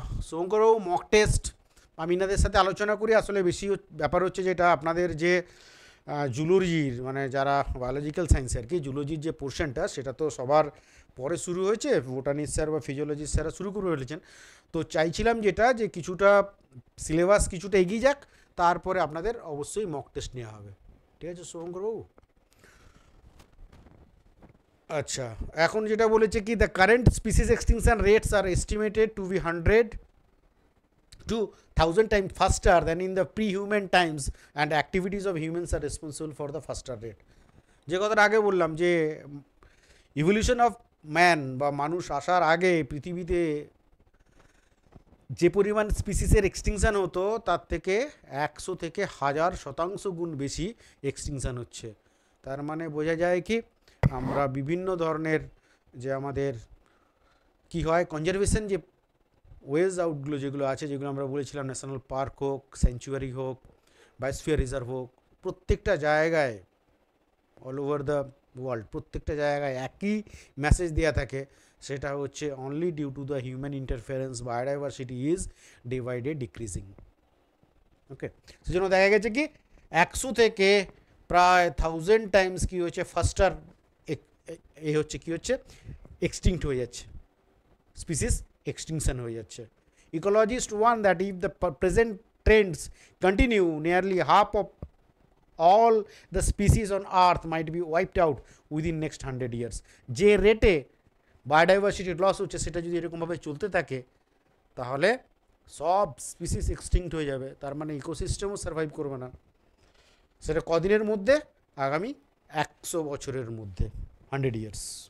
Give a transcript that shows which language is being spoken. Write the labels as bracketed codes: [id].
[bn] শঙ্করবাবু mock test আমি ইনাদের সাথে আলোচনা করি। আসলে বেশি ব্যাপার হচ্ছে যেটা আপনাদের যে জুলজির মানে যারা বায়োলজিক্যাল সায়েন্স আর কি, জুলজির যে পোর্শনটা সেটা তো সবার পরে শুরু হয়েছে, বোটানিস্ট স্যার বা ফিজিওলজিস্ট স্যাররা শুরু করে ফেলেছেন। তো চাইছিলাম যেটা যে কিছুটা সিলেবাস কিছুটা এগিয়ে যাক, তারপরে আপনাদের অবশ্যই মক টেস্ট নেওয়া হবে। ঠিক আছে শঙ্করবাবু? আচ্ছা, এখন যেটা বলেছে কি, [en] The current species extinction rates are estimated to be 100 to 1000 times faster than in the pre-human times, and activities of humans are responsible for the faster rate. [bn] যে কথাটা আগে বললাম যে ইভলিউশন অফ ম্যান বা মানুষ আসার আগে পৃথিবীতে যে পরিমাণ স্পিসিসের এক্সটিংশন হতো তার থেকে 100 থেকে 1000% গুণ বেশি এক্সটিংশন হচ্ছে। তার মানে বোঝা যায় কি আমরা বিভিন্ন ধরনের যে আমাদের কি হয় কনজারভেশন যে ওয়েজ আউটগুলো যেগুলো আছে, যেগুলো আমরা বলেছিলাম ন্যাশনাল পার্ক হোক, স্যাংচুয়ারি হোক, বায়োস্ফিয়ার রিজার্ভ হোক, প্রত্যেকটা জায়গায় [en] all over the world [bn] প্রত্যেকটা জায়গায় একই মেসেজ দেওয়া থাকে, সেটা হচ্ছে [en] Only due to the human interference biodiversity is day by day decreasing. [bn] ওকে, সেজন্য দেখা গেছে কি 100 থেকে প্রায় 1000 টাইমস কি হচ্ছে ফাস্টার এ হচ্ছে কি হচ্ছে এক্সটিংক্ট হয়ে যাচ্ছে, স্পিসিস এক্সটিংশন হয়ে যাচ্ছে। [en] Ecologist warn that if the present trends continue nearly half of all the species on earth might be wiped out within next 100 years. [bn] যে রেটে বায়োডাইভার্সিটি লস হচ্ছে সেটা যদি এরকমভাবে চলতে থাকে তাহলে সব স্পিসিস এক্সটিংক্ট হয়ে যাবে, তার মানে ইকোসিস্টেমও সার্ভাইভ করবে না। সেটা কদিনের মধ্যে? আগামী 100 বছরের মধ্যে, 100 ইয়ার্স।